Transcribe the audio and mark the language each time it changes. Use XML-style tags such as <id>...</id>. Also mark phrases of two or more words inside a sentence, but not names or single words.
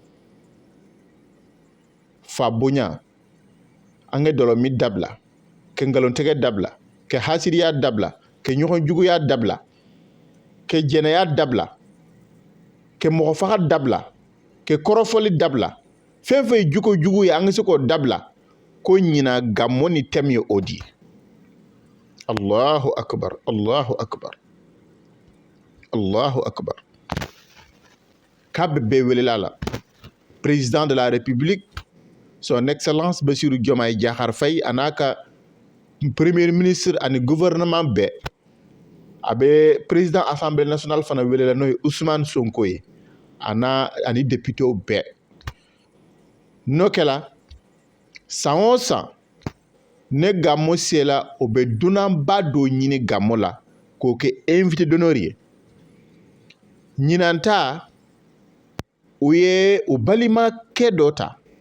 <bm>fa bonya an ka dɔlɔmi dabila ka ngalontigɛ dabila ka hasiriya dabila ka ɲɔgɔn juguya dabila ka jɛnɛya dabila ka mɔgɔ faga dabila ka kɔrɔfɔli dabila fɛn fɛn ye jugu ye an ka se k'o dabila ko ɲina gammo ni thème ye o di</bm> <ar>الله أكبر الله أكبر الله أكبر</ar> <bm>k'a bɛ bɛɛ welela la</bm> <fr>président de la république son excellence</fr> <bm>Bassirou Diomaye Diakhar Faye a n'a ka</bm> <fr>premier ministre</fr> <bm>ani gouvernement bɛɛ a bɛ</bm> <fr>président assemblée nationale</fr> <bm>fana welela n'o ye Ousmane Sonko ye ani députéw bɛɛ n'o kɛla san o san ne gammo sela o bɛ dunanba dɔ ɲini gammo la k'o kɛ</bm> <fr>invité d'honneur</fr> <bm>ye ɲinan ta u ye u balimakɛ dɔ ta</bm>